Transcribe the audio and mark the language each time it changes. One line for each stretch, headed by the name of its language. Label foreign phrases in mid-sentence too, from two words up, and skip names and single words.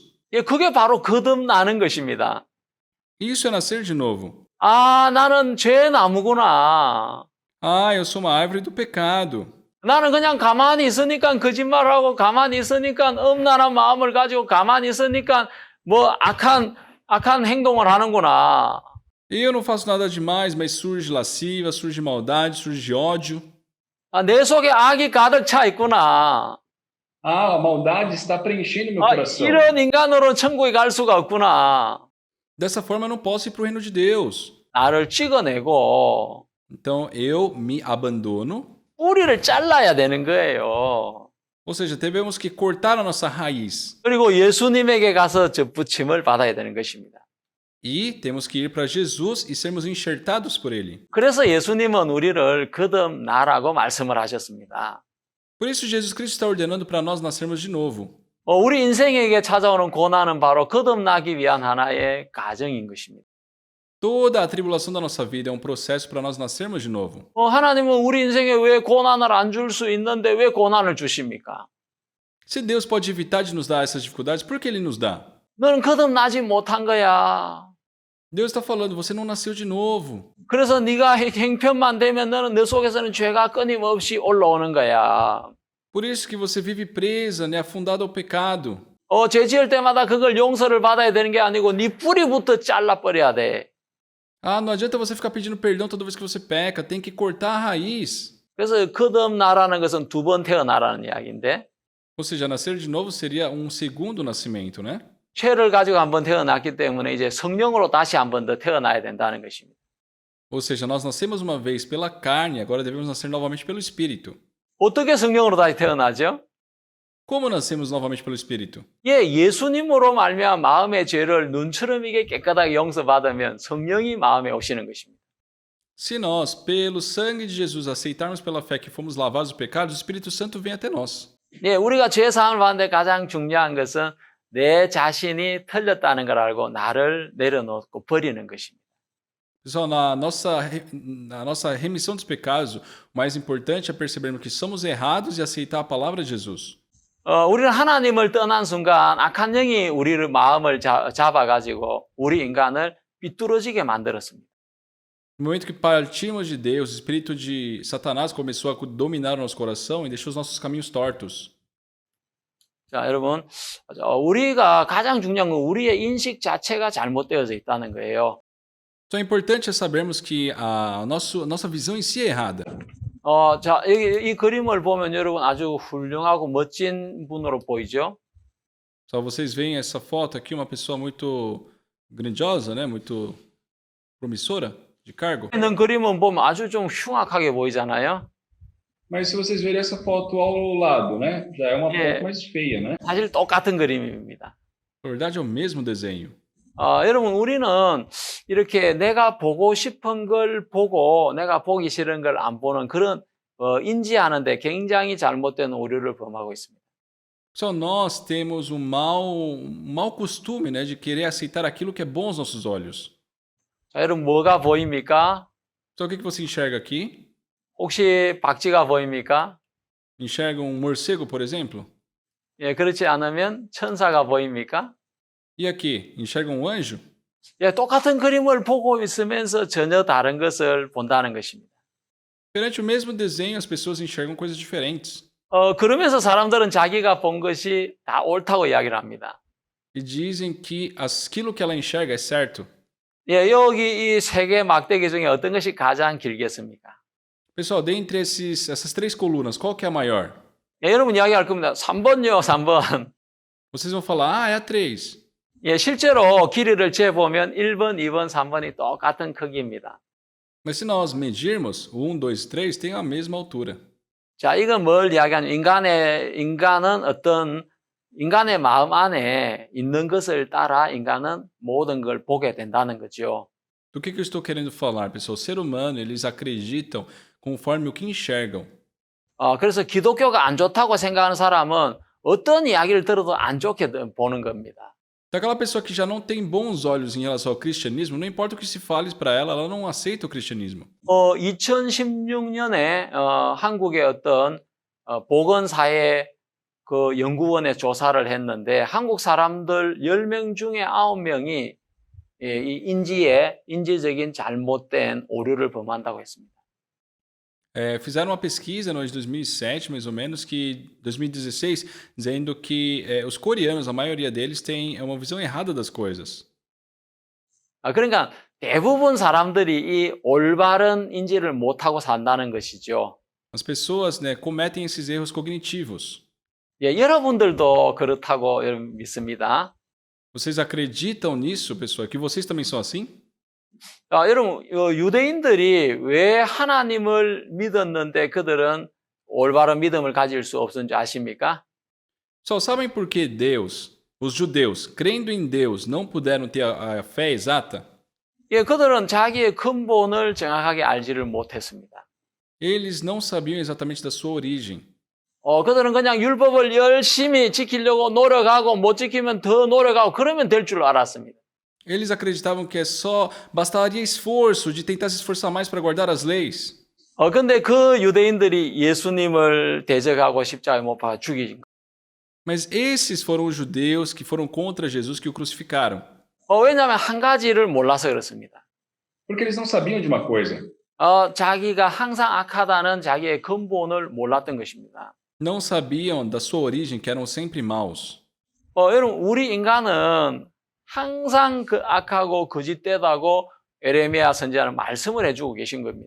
Korean: 그게 바로 거듭나는 것입니다.
Portuguese: Isso é nascer de novo.
Korean: 나는 죄의 나무구나.
Portuguese: Ah, eu sou uma árvore do pecado.
Korean: 나는 그냥 가만히 있으니까 거짓말하고 가만히 있으니까 음란한 마음을 가지고 가만히 있으니까 뭐 악한 행동을 하는구나.
Portuguese: E eu não faço nada demais, mas surge lasciva, surge maldade, surge ódio.
Korean: 내 속에 악이 가득 차 있구나.
Portuguese: A maldade está preenchendo meu coração.
Korean: 이런 인간으로 천국에 갈 수가 없구나.
Portuguese: Dessa forma eu não posso ir para o reino de Deus.
Korean: 나를 찍어내고
Portuguese: Então eu me abandono.
Korean: 뿌리를 잘라야 되는 거예요.
Portuguese: Ou seja, tivemos que cortar a nossa raiz.
Korean: 그리고 예수님에게 가서 접붙임을 받아야 되는 것입니다.
Portuguese: E temos que ir para Jesus e sermos enxertados por Ele.
Korean: 그래서 예수님은 우리를 거듭나라고 말씀을 하셨습니다.
Portuguese: Por isso Jesus Cristo está ordenando para nós nascermos de novo.
Korean: 우리 인생에게 찾아오는 고난은 바로 거듭나기 위한 하나의 과정인 것입니다.
Portuguese: Toda a tribulação da nossa vida é um processo para nós nascermos de novo.
Korean: 하나님은 우리 인생에 왜 고난을 안 줄 수 있는데 왜 고난을 주십니까?
Portuguese: Se Deus pode evitar de nos dar essas dificuldades, por que Ele nos dá?
Korean: 너는 거듭나지 못한 거야.
Portuguese: Deus está falando, você não nasceu de novo.
Korean: 그래서 네가 형편만 되면 너는 내 속에서는 죄가 끊임없이 올라오는 거야.
Portuguese: Por isso que você vive presa, né, afundada ao pecado.
Korean: 죄 지을 때마다 그걸 용서를 받아야 되는 게 아니고 네 뿌리부터 잘라버려야 돼.
Portuguese: Ah, não adianta você ficar pedindo perdão toda vez que você peca, tem que cortar a raiz.
Korean: 그래서 거듭나라는 것은 두 번 태어나라는 이야기인데
Portuguese: Ou seja, nascer de novo seria um segundo nascimento, né?
Korean: 죄를 가지고 한번 태어났기 때문에 이제 성령으로 다시 한 번 더 태어나야 된다는 것입니다.
Portuguese: Ou seja, nós nascemos uma vez pela carne, agora devemos nascer novamente pelo Espírito.
Korean: 어떻게 성령으로 다시 태어나죠?
Portuguese: Como nascemos novamente pelo Espírito?
Korean: 예수님으로 말미암아 마음의 죄를 눈처럼 이게 깨끗하게 용서받으면 성령이 마음에 오시는 것입니다.
Portuguese: Se nós, pelo sangue de Jesus, aceitarmos pela fé que fomos lavados do pecado, o Espírito Santo vem até nós.
Korean: 우리가 죄 사함을 받는데 가장 중요한 것은 내 자신이 틀렸다는 걸 알고 나를 내려놓고 버리는 것입니다.
Portuguese: Pessoal, na nossa remissão dos pecados, o mais importante é percebermos que somos errados e aceitar a palavra de Jesus.
Korean: 우리는 하나님을 떠난 순간 악한 영이 우리를 마음을 잡아가지고 우리 인간을 삐뚤어지게 만들었습니다.
Portuguese: No momento que partimos de Deus, o espírito de Satanás começou a dominar o nosso coração e deixou os nossos caminhos tortos.
Korean: 자, 여러분, 우리가 가장 중요한 건 우리의 인식 자체가 잘못되어져 있다는 거예요.
Portuguese: Então é importante sabermos que a nossa visão em si é errada.
Korean: 자, 이 그림을 보면 여러분 아주 훌륭하고 멋진 분으로 보이죠?
Portuguese: Só vocês veem essa foto aqui, uma pessoa muito grandiosa, né? Muito promissora de cargo.
Korean: 있는 그림은 보면 아주 좀 흉악하게 보이잖아요.
Portuguese: Mas se vocês verem essa foto ao lado, né? Já é uma foto mais feia, né?
Korean: 사실 똑같은 그림입니다.
Portuguese: Na verdade é o mesmo desenho.
Korean: 여러분 우리는 이렇게 내가 보고 싶은 걸 보고 내가 보기 싫은 걸 안 보는 그런 인지하는데 굉장히 잘못된 오류를 범하고 있습니다.
Portuguese: Só nós temos um mau costume, né, de querer aceitar aquilo que é bom aos nossos olhos.
Korean: 자, 여러분 뭐가 보입니까?
Portuguese: Então o que você enxerga aqui?
Korean: 혹시 박쥐가 보입니까?
Portuguese: Enxerga um morcego, por exemplo?
Korean: 예, 그렇지 않으면 천사가 보입니까?
Portuguese: E aqui? Enxerga um anjo?
Korean: 예, 똑같은 그림을 보고 있으면서 전혀 다른 것을 본다는 것입니다.
Portuguese: Perante o mesmo desenho, as pessoas enxergam coisas diferentes.
Korean: 그러면서 사람들은 자기가 본 것이 다 옳다고 이야기를 합니다.
Portuguese: E dizem que aquilo que ela enxerga é certo.
Korean: 예, 여기 이 세 개 막대기 중에 어떤 것이 가장 길겠습니까?
Portuguese: Pessoal, dentre essas três colunas, qual que é a maior?
Korean: 예, 여러분 이야기할 겁니다. 3번요, 3번.
Portuguese: Vocês vão falar, ah, é a 3.
Korean: 예, 실제로 길이를 재보면 1번, 2번, 3번이 똑같은 크기입니다.
Portuguese: Mas se nós medirmos, o 1, 2 e 3 têm a mesma altura.
Korean: 자, 이건 뭘 이야기하냐면 인간은 인간의 마음 안에 있는 것을 따라 인간은 모든 걸 보게 된다는 거죠.
Portuguese: Do que eu estou querendo falar, pessoal? O ser humano, eles acreditam conforme o que enxergam.
Korean: 그래서 기독교가 안 좋다고 생각하는 사람은 어떤 이야기를 들어도 안 좋게 보는 겁니다.
Portuguese: Então, aquela pessoa que já não tem bons olhos em relação ao cristianismo, não importa o que se fale para ela não aceita o cristianismo.
Korean: 2016년에 한국의 어떤 보건사회 그 연구원에 조사를 했는데 한국 사람들 10명 중에 9명이 이 인지적인 잘못된 오류를 범한다고 했습니다.
Portuguese: Fizeram uma pesquisa no ano de 2007, mais ou menos, 2016, dizendo que os coreanos, a maioria deles, tem uma visão errada das coisas.
Korean: 그러니까 대부분 사람들이 이 올바른 인지를 못하고 산다는 것이죠.
Portuguese: As pessoas, né, cometem esses erros cognitivos.
Korean: 예, 여러분들도 그렇다고 믿습니다.
Portuguese: Vocês acreditam nisso, pessoal? Que vocês também são assim?
Korean: 여러분, 유대인들이 왜 하나님을 믿었는데 그들은 올바른 믿음을 가질 수 없었는지 아십니까?
Portuguese: Pessoal, sabem por que os judeus, crendo em Deus, não puderam ter a fé exata?
Korean: 예, 그들은 자기의 근본을 정확하게 알지를 못했습니다.
Portuguese: Eles não sabiam exatamente da sua origem.
Korean: 그들은 그냥 율법을 열심히 지키려고 노력하고 못 지키면 더 노력하고 그러면 될 줄 알았습니다.
Portuguese: Eles acreditavam que bastaria esforço de tentar se esforçar mais para guardar as leis.
Korean: 근데 그 유대인들이 예수님을 대적하고 십자가에 못 박아 죽이신 거예요.
Portuguese: Mas esses foram os judeus que foram contra Jesus que o crucificaram.
Korean: 왜냐하면 한 가지를 몰라서 그렇습니다.
Portuguese: Porque eles não sabiam de uma coisa.
Korean: 자기가 항상 악하다는 자기의 근본을 몰랐던 것입니다.
Portuguese: Não sabiam da sua origem, que eram sempre maus.
Korean: 여러분, 우리 인간은 항상 그 악하고 거짓되다고 에레미야 선지자는 말씀을 해주고 계신 겁니다.